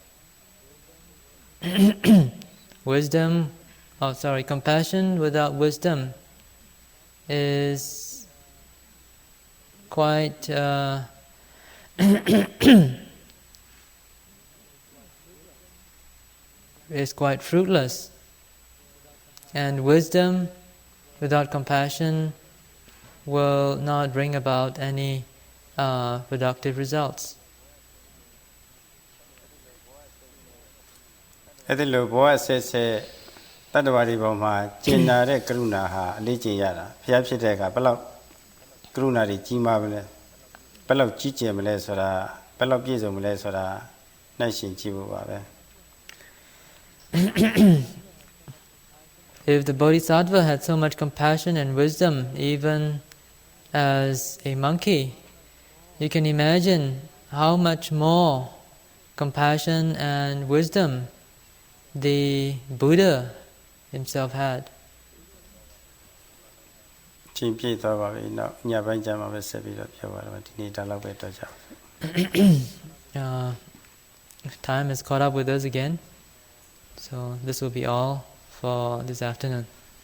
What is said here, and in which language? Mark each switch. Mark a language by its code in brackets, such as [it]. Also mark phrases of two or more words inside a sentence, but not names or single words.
[en] Compassion without wisdom is quite fruitless, and wisdom without compassion will not bring about any productive results. [my] အဲ့ဒီလိုဘောအဆက်ဆက်တတ္တဝါတွေပေါ်မှာကျင်နာတဲ့ကရုဏာဟာအလေးကျင့်ရတာဘုရားဖြစ်တဲ့အခါဘယ်လောက်ကရုဏာတွေကြီးမားမလဲဘယ်လောက်ကြီးကျယ်မလဲဆိုတာဘယ်လောက်ပြည့်စုံမလဲဆိုတာနှိုက်ရှင်ကြည့်ဖို့ပါပဲ [en] If the Bodhisattva had so much compassion and wisdom, even as a monkey, you can imagine how much more compassion and wisdom the Buddha himself had. [my] ချင်းပြည့်သွားပါပြီနောက်ညပိုင်းကျမှပဲဆက်ပြီးတော့ပြောပါတော့ဒီနေ့ဒါလောက်ပဲတော့ကြပါ [en] Time has caught up with us again, so this will be all for this afternoon.